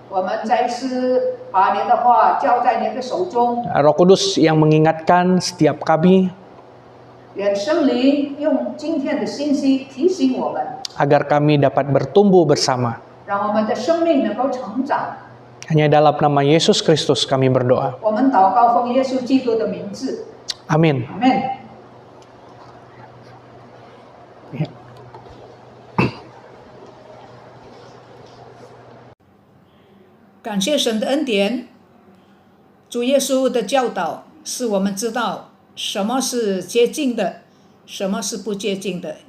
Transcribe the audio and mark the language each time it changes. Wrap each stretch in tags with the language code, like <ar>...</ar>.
<zh>我们再次把你的话交在你的手中，</zh> <id>Roh Kudus yang mengingatkan setiap kami</id> <zh>愿圣灵用今天的信息提醒我们，</zh> <id>agar kami dapat bertumbuh bersama.</id> <zh>让我们的生命能够成长。</zh> <id>Hanya dalam nama Yesus Kristus kami berdoa.</id> <zh>我们祷告奉耶稣基督的名字，</zh> <id>Amin.</id> <zh>阿门。</zh> <id>Ya.</id> <zh>感谢神的恩典，主耶稣的教导使我们知道什么是洁净的，什么是不洁净的。</zh>